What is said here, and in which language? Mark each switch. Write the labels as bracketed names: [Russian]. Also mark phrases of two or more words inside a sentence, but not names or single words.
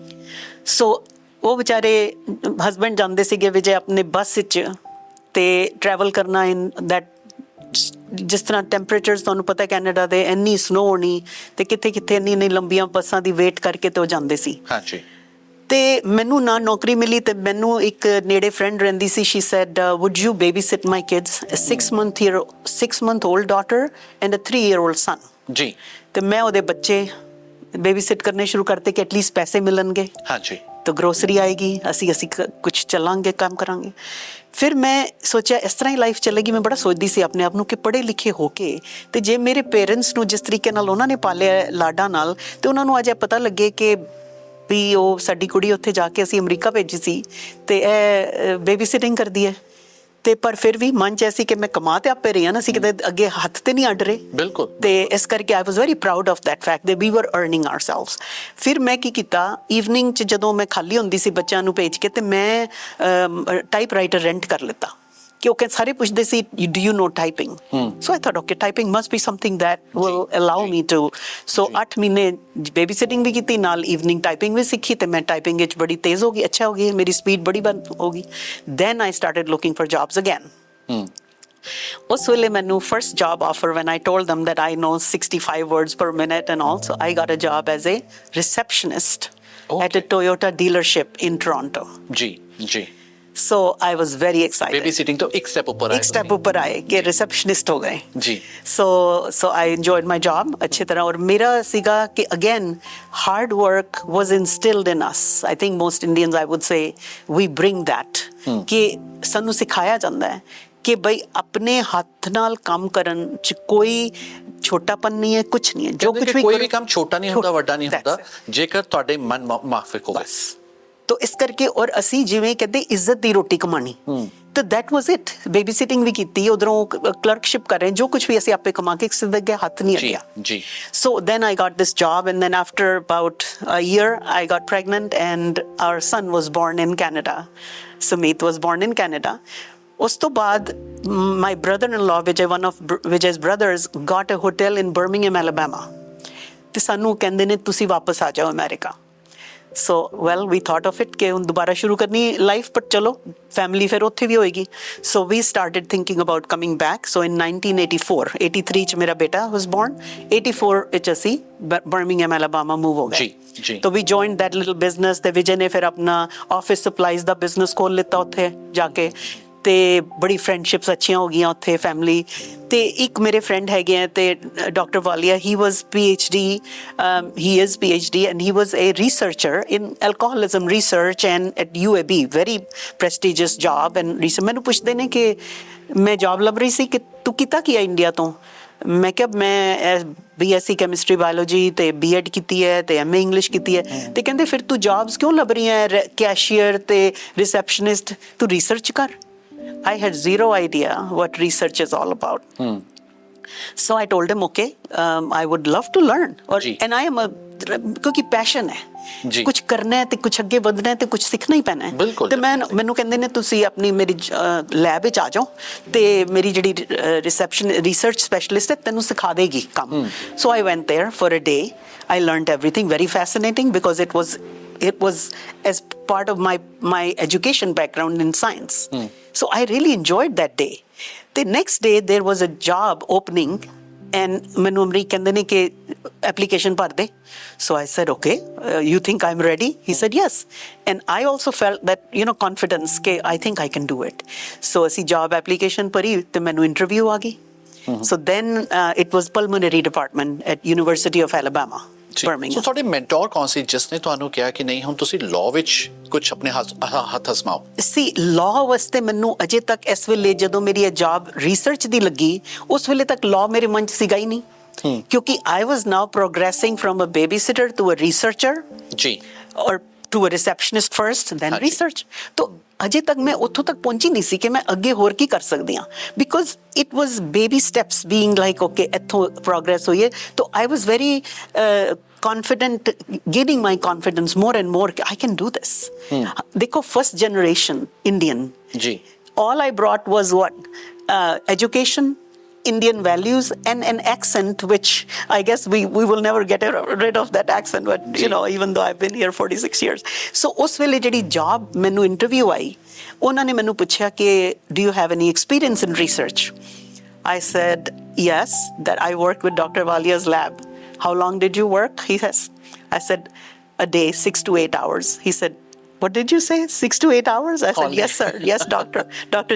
[Punjabi] ਸੋ ਉਹ ਵਿਚਾਰੇ ਹਸਬੈਂਡ ਜਾਂਦੇ ਸੀਗੇ ਵਿਜੇ ਆਪਣੇ ਬੱਸ ਵਿੱਚ ਤੇ ਟਰੈਵਲ ਕਰਨਾ [English] in that, [Punjabi] ਜਿਸ ਤਰ੍ਹਾਂ ਟੈਂਪਰੇਚਰਸ ਤੁਹਾਨੂੰ ਪਤਾ ਕੈਨੇਡਾ ਦੇ, ਇੰਨੀ ਸਨੋ ਹੋਣੀ ਤੇ ਕਿੱਥੇ ਕਿੱਥੇ ਇੰਨੀ ਲੰਬੀਆਂ ਬੱਸਾਂ ਦੀ ਵੇਟ ਕਰਕੇ ਤੇ ਉਹ ਜਾਂਦੇ ਸੀ। ਹਾਂਜੀ। ਤੇ ਮੈਨੂੰ ਨਾ ਨੌਕਰੀ ਮਿਲੀ ਤੇ ਮੈਨੂੰ ਇੱਕ ਨੇੜੇ ਫਰੈਂਡ ਰਹਿੰਦੀ ਸੀ, [English] she said would you babysit my kids, a 6-month-old daughter and a 3-year-old son. [Punjabi] ਜੀ। ਤੇ ਮੈਂ ਉਹਦੇ ਬੱਚੇ ਬੇਬੀਸਿਟ ਕਰਨੇ ਸ਼ੁਰੂ ਕਰਤੇ ਕਿ ਐਟਲੀਸਟ ਪੈਸੇ ਮਿਲਣਗੇ। ਹਾਂਜੀ। ਤਾਂ ਗਰੋਸਰੀ ਆਏਗੀ, ਅਸੀਂ ਕੁਛ ਚੱਲਾਂਗੇ, ਕੰਮ ਕਰਾਂਗੇ। ਫਿਰ ਮੈਂ ਸੋਚਿਆ ਇਸ ਤਰ੍ਹਾਂ ਹੀ ਲਾਈਫ ਚੱਲੇਗੀ। ਮੈਂ ਬੜਾ ਸੋਚਦੀ ਸੀ ਆਪਣੇ ਆਪ ਨੂੰ ਕਿ ਪੜ੍ਹੇ ਲਿਖੇ ਹੋ ਕੇ ਤੇ ਜੇ ਮੇਰੇ ਪੇਰੈਂਟਸ ਨੂੰ ਜਿਸ ਤਰੀਕੇ ਨਾਲ ਉਹਨਾਂ ਨੇ ਪਾਲਿਆ ਲਾਡਾਂ ਨਾਲ, ਤੇ ਉਹਨਾਂ ਨੂੰ ਅੱਜ ਇਹ ਪਤਾ ਲੱਗੇ ਕਿ ਵੀ ਉਹ ਸਾਡੀ ਕੁੜੀ ਉੱਥੇ ਜਾ ਕੇ ਅਸੀਂ ਅਮਰੀਕਾ ਭੇਜੀ ਸੀ ਤੇ ਇਹ [English] baby sitting [Punjabi] ਕਰਦੀ ਹੈ। ਤੇ ਪਰ ਫਿਰ ਵੀ ਮਨ 'ਚ ਐਸੀ ਕਿ ਮੈਂ ਕਮਾ ਤੇ ਆਪੇ ਰਹੀ ਹਾਂ ਨਾ, ਅਸੀਂ ਕਿਤੇ ਅੱਗੇ ਹੱਥ ਤੇ ਨਹੀਂ ਅੱਡ ਰਹੇ। ਬਿਲਕੁਲ। ਤੇ ਇਸ ਕਰਕੇ [English] I was very proud of that fact that we were earning ourselves. [Punjabi] ਫਿਰ ਮੈਂ ਕੀ ਕੀਤਾ, ਈਵਨਿੰਗ 'ਚ ਜਦੋਂ ਮੈਂ ਖਾਲੀ ਹੁੰਦੀ ਸੀ ਬੱਚਿਆਂ ਨੂੰ ਭੇਜ ਕੇ, ਤੇ ਮੈਂ [English] type writer [Punjabi] ਰੈਂਟ ਕਰ ਲਿੱਤਾ ਕਿਉਂਕਿ ਸਾਰੇ ਪੁੱਛਦੇ ਸੀ [English] do you know typing? So I thought, okay, typing must be something that will allow me to. [Punjabi] So 8 ਮਹੀਨੇ [English] baby sitting [Punjabi] ਵੀ ਕੀਤੀ, ਨਾਲ [English] evening typing [Punjabi] ਵੀ ਸਿੱਖੀ ਤੇ ਮੈਂ ਟਾਈਪਿੰਗ ਵਿੱਚ ਬੜੀ ਤੇਜ਼ ਹੋ ਗਈ, ਅੱਛਾ ਹੋ ਗਈ, ਮੇਰੀ ਸਪੀਡ ਬੜੀ ਹੋ ਗਈ। [English] Then I started looking for jobs again. [Punjabi] ਉਸ ਵੇਲੇ ਮੈਨੂੰ [English] first job offer when I told them that I know 65 words per minute and all, so I got a job as a receptionist at a Toyota dealership in Toronto. [Punjabi] ਜੀ ਜੀ। [English] So I was very excited. baby sitting [Punjabi] ਤੋਂ ਇੱਕ ਸਟੈਪ ਉੱਪਰ ਆਏ। ਇੱਕ ਸਟੈਪ ਉੱਪਰ ਆਏ ਕਿ ਰਿਸੈਪਸ਼ਨਿਸਟ ਹੋ ਗਏ ਜੀ। [English] So I enjoyed my job [Punjabi] ਅੱਛੀ ਤਰ੍ਹਾਂ। ਔਰ ਮੇਰਾ ਸੀਗਾ ਕਿ [English] again hard work was instilled in us. I think most Indians, I would say, we bring that [Punjabi] ਕਿ ਸਾਨੂੰ ਸਿਖਾਇਆ ਜਾਂਦਾ ਹੈ ਕਿ ਬਈ ਆਪਣੇ ਹੱਥ ਨਾਲ ਕੰਮ ਕਰਨ 'ਚ ਕੋਈ ਛੋਟਾਪਨ ਨਹੀਂ ਹੈ, ਕੁਛ ਨਹੀਂ ਹੈ। ਜੋ ਕੁਛ ਵੀ ਕੋਈ ਵੀ ਕੰਮ ਛੋਟਾ ਨਹੀਂ ਹੁੰਦਾ, ਵੱਡਾ ਨਹੀਂ ਹੁੰਦਾ, ਜੇਕਰ ਤੁਹਾਡੇ ਮਨ ਮਾਫਿਕ ਹੋਵੇ। ਤੋ ਇਸ ਕਰਕੇ ਔਰ ਅਸੀਂ ਜਿਵੇਂ ਕਹਿੰਦੇ ਇੱਜ਼ਤ ਦੀ ਰੋਟੀ ਕਮਾਣੀ, ਤਾਂ [English] that was it. baby sitting [Punjabi] ਵੀ ਕੀਤੀ, ਉਧਰੋਂ ਕਲਰਕਸ਼ਿਪ ਕਰ ਰਹੇ, ਜੋ ਕੁਛ ਵੀ ਅਸੀਂ ਆਪੇ ਕਮਾ ਕੇ ਕਿਸੇ ਦੇ ਅੱਗੇ ਹੱਥ ਨਹੀਂ ਅੱਗਿਆ। ਜੀ। [English] So then I got this job, and then after about a year I got pregnant and our son was born in Canada. Sumit was born in Canada. [Punjabi] ਉਸ ਤੋਂ ਬਾਅਦ [English] my brother-in-law, Vijay, one of Vijay's brothers, got a hotel in Birmingham, Alabama. [Punjabi] ਤੇ ਸਾਨੂੰ ਕਹਿੰਦੇ ਨੇ ਤੁਸੀਂ ਵਾਪਸ ਆ ਜਾਓ ਅਮਰੀਕਾ। [English] So well, we thought of it [Punjabi] ਕਿ ਹੁਣ ਦੁਬਾਰਾ ਸ਼ੁਰੂ ਕਰਨੀ ਲਾਈਫ, ਪਰ ਚਲੋ ਫੈਮਿਲੀ ਫਿਰ ਉੱਥੇ ਵੀ ਹੋਏਗੀ। [English] So we started thinking about coming back. So in [Punjabi] 1984, 83 ਚ ਮੇਰਾ ਬੇਟਾ [English] was born, [Punjabi] 84 ਵਿੱਚ ਅਸੀਂ ਬਰਮਿੰਘਮ, ਐਲਬਾਮਾ ਮੂਵ ਹੋ ਗਏ। जी। तो [English] we joined that little business [Punjabi] ਤੇ ਵਿਜੇ ਨੇ ਫਿਰ ਆਪਣਾ [English] office supplies [Punjabi] ਦਾ ਬਿਜ਼ਨਸ ਖੋਲ ਲਿੱਤਾ ਉੱਥੇ ਜਾ ਕੇ ਤੇ ਬੜੀ ਫਰੈਂਡਸ਼ਿਪਸ ਅੱਛੀਆਂ ਹੋ ਗਈਆਂ ਉੱਥੇ ਫੈਮਿਲੀ ਤੇ ਇੱਕ ਮੇਰੇ ਫਰੈਂਡ ਹੈਗੇ ਆ ਤੇ ਡਾਕਟਰ ਵਾਲੀਆ [English] he was PhD he is PhD and he was a researcher in alcoholism research and at UAB very prestigious job and research [Punjabi] ਮੈਨੂੰ ਪੁੱਛਦੇ ਨੇ ਕਿ ਮੈਂ ਜੌਬ ਲੱਭ ਰਹੀ ਸੀ ਕਿ ਤੂੰ ਕੀਤਾ ਕੀ ਹੈ ਇੰਡੀਆ ਤੋਂ ਮੈਂ ਕਿਹਾ ਮੈਂ BSc [English] chemistry biology [Punjabi] ਤੇ B.Ed ਕੀਤੀ ਹੈ ਤੇ MA ਇੰਗਲਿਸ਼ ਕੀਤੀ ਹੈ ਤੇ ਕਹਿੰਦੇ ਫਿਰ ਤੂੰ ਜੌਬਸ ਕਿਉਂ ਲੱਭ ਰਹੀ ਹੈ ਕੈਸ਼ੀਅਰ ਤੇ ਰਿਸੈਪਸ਼ਨਿਸਟ ਤੂੰ ਰਿਸਰਚ ਕਰ [English] I had zero idea what research is all about. So I told him, okay, I would love to learn. And I am [Hindi] क्योंकि passion है कुछ करना है ते कुछ [Punjabi] ਅੱਗੇ ਵਧਣਾ ਹੈ ਤੇ ਕੁਝ ਸਿੱਖਣਾ ਹੀ ਪੈਣਾ ਹੈ ਤੇ ਮੈਨੂੰ ਕਹਿੰਦੇ ਨੇ ਤੁਸੀਂ ਆਪਣੀ ਮੇਰੀ ਲੈਬ ਵਿੱਚ ਆ ਜਾਓ ਤੇ ਮੇਰੀ ਜਿਹੜੀ ਰਿਸਰਚ ਸਪੈਸ਼ਲਿਸਟ ਹੈ ਤੈਨੂੰ ਸਿਖਾ ਦੇਗੀ ਕੰਮ [English] so I went there for a day. I learned everything, very fascinating because it was as part of my education background in science. So I really enjoyed that day. The next day there was a job opening and [Punjabi] ਮੈਨੂੰ ਅਮਰੀਕ ਕਹਿੰਦੇ ਨੇ ਕਿ application ਭਰ ਦੇ [English] so I said okay you think I'm ready he said yes and I also felt that confidence ਕਿ I think I can do it so [Punjabi] ਅਸੀਂ job application ਭਰੀ ਤੇ ਮੈਨੂੰ interview ਆ ਗਈ [English] so then it was pulmonary department at University of Alabama Birmingham. [Punjabi] ਸੋ ਤੁਹਾਡੇ ਮੈਂਟੋਰ ਕੌਣ ਸੀ ਜਿਸ ਨੇ ਤੁਹਾਨੂੰ ਕਿਹਾ ਕਿ ਨਹੀਂ ਹੁਣ ਤੁਸੀਂ ਲਾਅ ਵਿੱਚ ਕੁਝ ਆਪਣੇ ਹੱਥ ਅਜ਼ਮਾਓ ਸੀ ਲਾਅ ਵਾਸਤੇ ਮੈਨੂੰ ਅਜੇ ਤੱਕ ਇਸ ਵੇਲੇ ਜਦੋਂ ਮੇਰੀ ਇਹ ਜੌਬ ਰਿਸਰਚ ਦੀ ਲੱਗੀ ਉਸ ਵੇਲੇ ਤੱਕ ਲਾਅ ਮੇਰੇ ਮਨ 'ਚ ਸੀਗਾ ਹੀ ਨਹੀਂ ਕਿਉਂਕਿ [English] I was now progressing from a baby sitter to a researcher [Punjabi] ਜੀ ਔਰ [English] to a receptionist first then research तो [Punjabi] ਅਜੇ ਤੱਕ ਮੈਂ ਉੱਥੋਂ ਤੱਕ ਪਹੁੰਚੀ ਨਹੀਂ ਸੀ ਕਿ ਮੈਂ ਅੱਗੇ ਹੋਰ ਕੀ ਕਰ ਸਕਦੀ ਹਾਂ [English] because it was baby steps being like okay [Punjabi] ਇੱਥੋਂ progress ਹੋਈ ਹੈ [English] तो I was very confident gaining my confidence more and more I can do this देखो first generation Indian [Punjabi] जी [English] all I brought was what education Indian values and an accent which I guess we will never get rid of that accent but even though I've been here 46 years so [Punjabi] ਉਸ ਵੇਲੇ ਜਿਹੜੀ job ਮੈਨੂੰ interview ਆਈ ਉਹਨਾਂ ਨੇ ਮੈਨੂੰ ਪੁੱਛਿਆ ਕਿ [English] do you have any experience in research I said yes that I work with Dr. Walia's lab how long did you work I said a day 6 to 8 hours he said what did you say 6 to 8 hours I said yes sir yes Dr.